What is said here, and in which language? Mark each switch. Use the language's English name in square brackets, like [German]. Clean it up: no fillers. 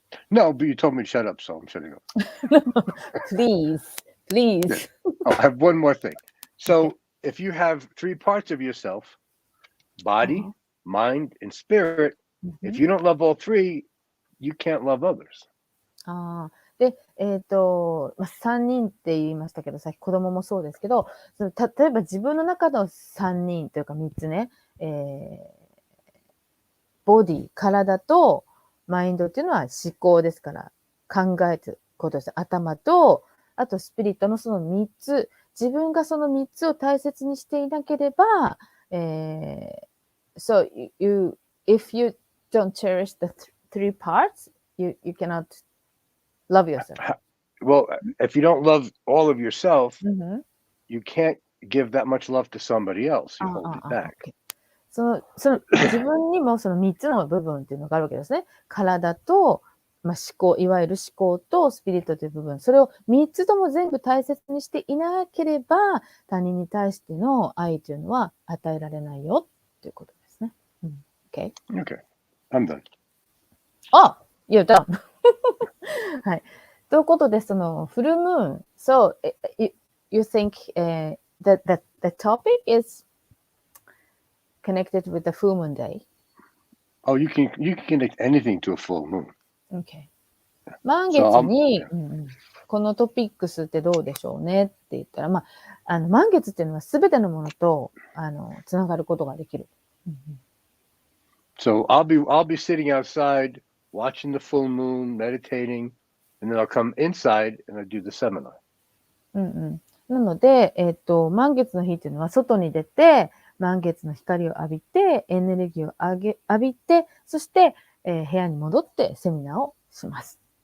[English] No, but you told me to shut up, so I'm shutting up. Please. I have one more thing. So if you have 3 parts of yourself, body, mind, and spirit, if you don't love all 3, you can't love others. [Japanese] で、3人って言いましたけど、さっき子供もそうですけど、例えば自分の中の3人というか3つね、ボディ、体とマインドっていうのは思考ですから、考えることです。頭と、あとスピリットのその3つ、自分がその3つを大切にしていなければ、 [English] So if you don't cherish the 3 parts, you cannot love yourself. Well, if you don't love all of yourself, you can't give that much love to somebody else. You hold it back. [Japanese] その自分にもその3つの部分っていうのがあるわけですね。体と、思考、いわゆる思考とスピリットという部分。それを3つとも全部大切にしていなければ、他人に対しての愛というのは与えられないよということですね。 [English] Okay. I'm done. You're done. はい。 [Japanese] ということで、そのフルムーン。 [English] So, you think that the topic is connected with the full moon day? Oh, you can connect anything to a full moon. Okay. [Japanese] 満月に、このトピックスってどうでしょうねって言ったら、満月っていうのはすべてのものとつながることができる。 [English] So I'll be sitting outside watching the full moon, meditating, and then I'll come inside and I'll do the seminar. [Japanese] なので、満月の日っていうのは外に出て、満月の光を浴びて、エネルギーを浴びて、そして、部屋に戻ってセミナーをします。